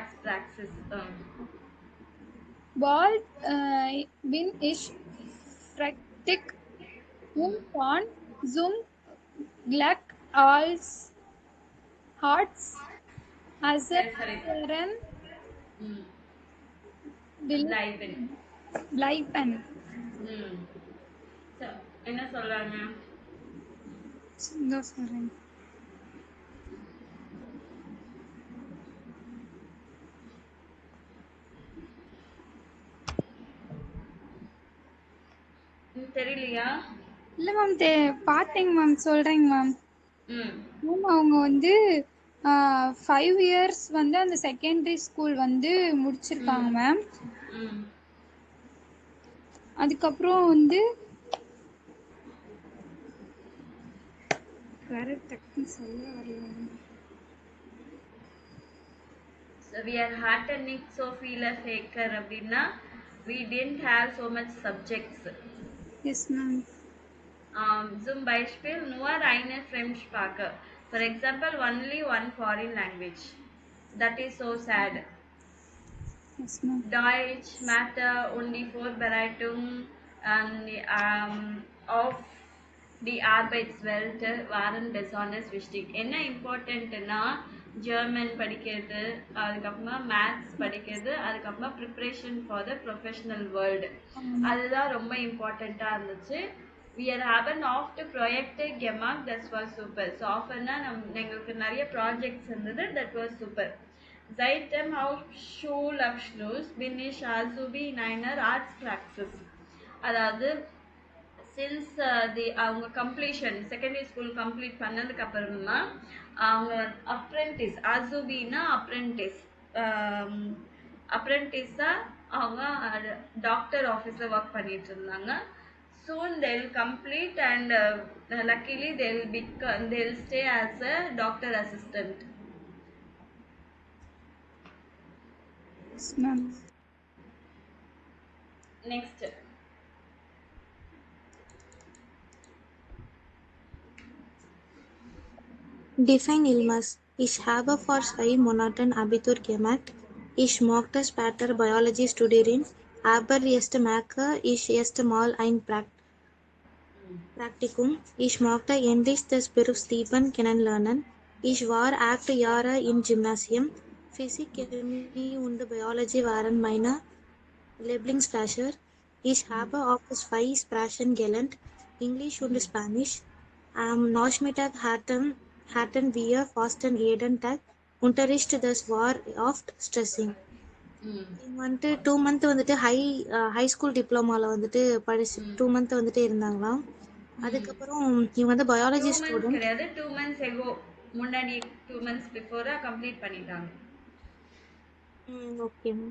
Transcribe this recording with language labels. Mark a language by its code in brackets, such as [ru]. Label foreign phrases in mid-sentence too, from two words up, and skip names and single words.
[de] Bald bin ich fertig und kann zum Glück als Arztassistentin bleiben. [ta] என்ன சொல்றாங்க? சொல்றேன். தெரியலையா? இல்ல மேம் பார்த்தேங்க மேம், சொல்றேங்க மேம். மேம் அவங்க வந்து 5 இயர்ஸ் வந்து அந்த [en] secondary school [ta] வந்து முடிச்சிருக்காங்க மேம். அதுக்கப்புறம் வந்து கரெக்டாக சொல்ல வரல. [en] We are [de] hatten nicht so viele Fächer [en] அப்படின்னா we didn't have so much subjects. Yes ma'am. [de] Zum Beispiel nur eine Fremdsprache. [en] For example, only one foreign language. That is so sad. Yes ma'am. [de] Deutsch, Mathe und die Vorbereitung auf die Arbeitswelt waren besonders wichtig. [ta] என்ன இம்பார்ட்டன்ட்னா ஜெர்மன் படிக்கிறது, அதுக்கப்புறமா மேத்ஸ் படிக்கிறது, அதுக்கப்புறமா [en] preparation for the professional world, [ta] அதுதான் ரொம்ப இம்பார்ட்டண்ட்டாக இருந்துச்சு. [en] We are [de] haben oft Projekte gemacht, das war super. [ta] So ஆஃபர்னா எங்களுக்கு நிறைய ப்ராஜெக்ட்ஸ் இருந்தது, [en] that was super. [de] Seit dem Schulabschluss bin ich Azubi in einer Arztpraxis. [ta] அதாவது சின்ஸ் அவங்க [en] completion secondary school complete [ta] பண்ணதுக்கு அப்புறமா அவங்க அப்ரெண்டிஸ், அசுபின்னா அப்ரெண்டிஸாக அவங்க டாக்டர் ஆஃபீஸில் ஒர்க் பண்ணிட்டு இருந்தாங்க. [en] Soon they'll complete and luckily they'll stay as a doctor assistant. Yes ma'am. Next. Define Ilmas. [de] Ich habe vor 2 Monaten Abitur gemacht. Ich mochte später Biologie studieren, aber erst merke ich erst mal ein Praktikum. Ich mochte endlich das Berufsleben kennenlernen. Ich war 8 Jahre im Gymnasium. Physik, Chemie und Biologie waren meine Lieblingsfächer. Ich habe auch 2 Sprachen gelernt, Englisch und Spanisch. Am Nachmittag hatten wir fast jeden Tag Unterricht, das war oft stressig. ம் [ta] இவங்க வந்துட்டு 2 மந்த் வந்துட்டு [en] high school [ta] டிப்ளமாவில் வந்துட்டு படிச்சு 2 மந்த் வந்துட்டு இருந்தாங்களாம். அதுக்கப்புறம் இவங்க வந்து 2 பயாலஜி மந்த்ஸ் ஸ்டூடெண்ட். கிடையாது, 2 [en] months ago, [ta] முன்னாடி 2 மந்த்ஸ் பிஃபோரா கம்ப்ளீட் பண்ணிட்டாங்க. [en] okay ma'am.